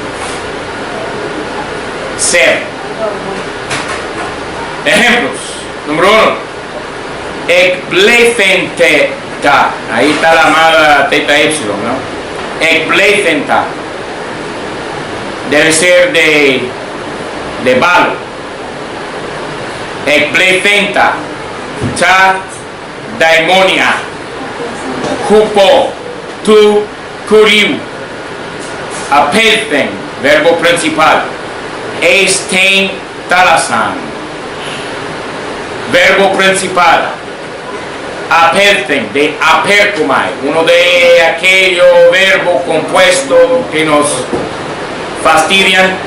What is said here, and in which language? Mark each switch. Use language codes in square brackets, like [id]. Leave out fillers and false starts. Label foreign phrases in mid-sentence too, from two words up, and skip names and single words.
[es] Ser. Ejemplos. Número 1. Ekplethenta. Ahí está la amada teta epsilon, ¿no? Ekplethenta. Debe ser de balo. [el] ἐκβληθέντα τὰ δαιμόνια. ὑπὸ τοῦ κυρίου. [es] Apelten, verbo principal. Estein talasan, verbo principal. Apelten, de apercumai, uno de aquellos verbos compuestos que nos fastidian.